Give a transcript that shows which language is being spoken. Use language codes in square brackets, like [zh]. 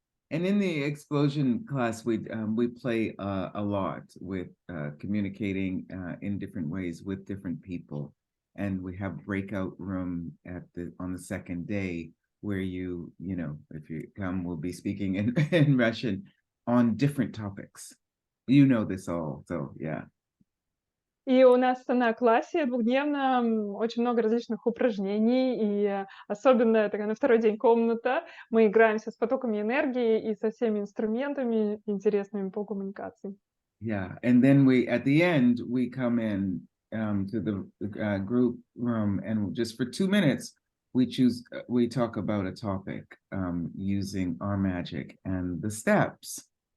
[en] And in the explosion class, we play a lot with communicating in different ways with different people. and we have breakout room on the second day where you know, if you come, we'll be speaking in Russian on different topics. You know this all, so yeah. [ru] И у нас на классе двухдневном очень много различных упражнений, и особенно такая на второй день комната. Мы играемся с потоками энергии и со всеми инструментами интересными по коммуникации. [en] Yeah, and then at the end, we come in to the group room, and just for 2 minutes, we talk about a topic using our magic and the steps.